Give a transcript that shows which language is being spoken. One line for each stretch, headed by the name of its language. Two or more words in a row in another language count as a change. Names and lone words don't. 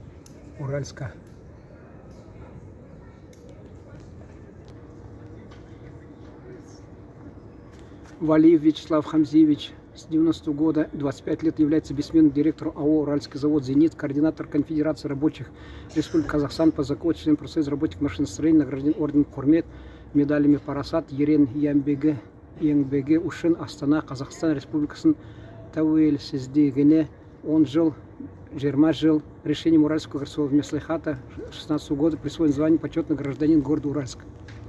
Russian: Валиев Вячеслав Хамзиевич, с 90 года, 25 лет, является бессменным директором АО «Уральский завод «Зенит», координатор Конфедерации рабочих Республики Казахстан по закону, член профсоюза работников машиностроения, награжден орденом Курмет, медалями Парасат, Ерен Еңбегі үшін Астана, Казахстан Республикасын тәуелсіздігіне 10 жыл, 20 жыл. Решением Уральского городского маслихата 16 года присвоен звание почетный гражданин города Уральск.